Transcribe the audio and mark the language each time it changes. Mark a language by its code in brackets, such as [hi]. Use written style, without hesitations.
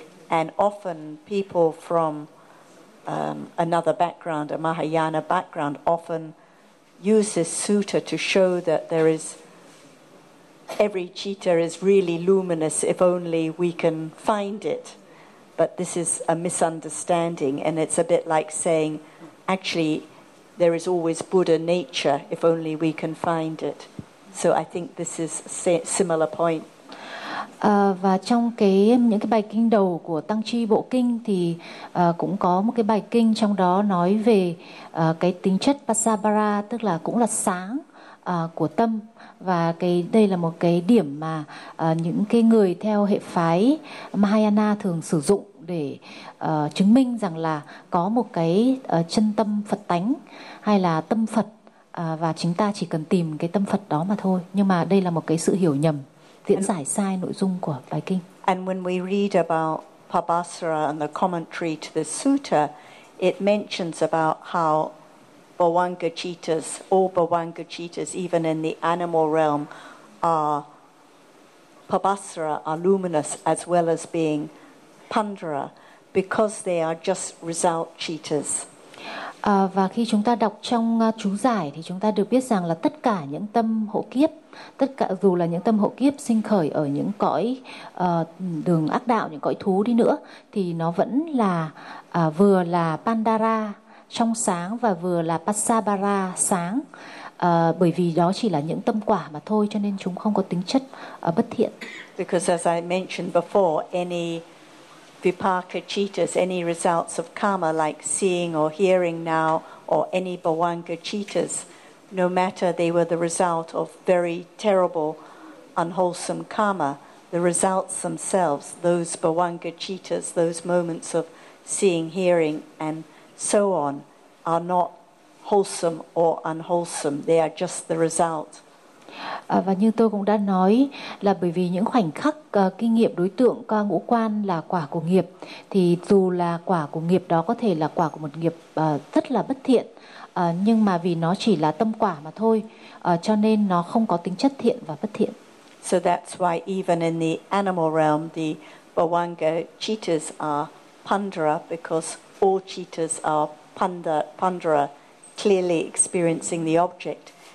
[en] And often people from another background, a Mahayana background, often use this sutta to show that there is every cheetah is really luminous if only we can find it. But this is a misunderstanding, and it's a bit like saying actually there is always Buddha nature if only we can find it. So I think this is a similar point. [vi] Và trong cái những cái bài kinh đầu của Tăng Chi Bộ Kinh thì cũng có một cái bài kinh trong đó nói về cái tính chất Pasabara, tức là cũng là sáng của tâm. Và cái đây là một cái điểm mà những cái người theo hệ phái Mahayana thường sử dụng để chứng minh rằng là có một cái chân tâm Phật tánh hay là tâm Phật, và chúng ta chỉ cần tìm cái tâm Phật đó mà thôi. Nhưng mà đây là một cái sự hiểu nhầm, diễn giải sai nội dung của bài kinh. [en] And when we read about Pabhasara and the commentary to the sutta, it mentions about how Bhavangachitas, all Bhavangachitas, even in the animal realm, are Pabhasara, are luminous, as well as being Pandara, because they are just result chitas. [vi] Và khi chúng ta đọc trong chú giải thì chúng ta được biết rằng là tất cả những tâm hộ kiếp, tất cả dù là những tâm hộ kiếp sinh khởi ở những cõi đường ác đạo, những cõi thú đi nữa, thì nó vẫn là vừa là Pandara trong sáng và vừa là Pasabara sáng, bởi vì đó chỉ là những tâm quả mà thôi, cho nên chúng không có tính chất bất thiện. [en] Because as I mentioned before, any vipaka chitas, any results of karma like seeing or hearing now, or any bhavanga chitas, no matter they were the result of very terrible, unwholesome karma, the results themselves, those bhavanga chitas, those moments of seeing, hearing, and so on, are not wholesome or unwholesome. They are just the result. [vi] Và như tôi cũng đã nói là bởi vì những khoảnh khắc kinh nghiệm đối tượng qua ngũ quan là quả của nghiệp, thì dù là quả của nghiệp đó có thể là quả của một nghiệp rất là bất thiện, nhưng mà vì nó chỉ là tâm quả mà thôi, cho nên nó không có tính chất thiện và bất thiện. [en] So that's why even in the animal realm, the bhavanga chitas are pandara, because all chitas are pandara, clearly experiencing the object.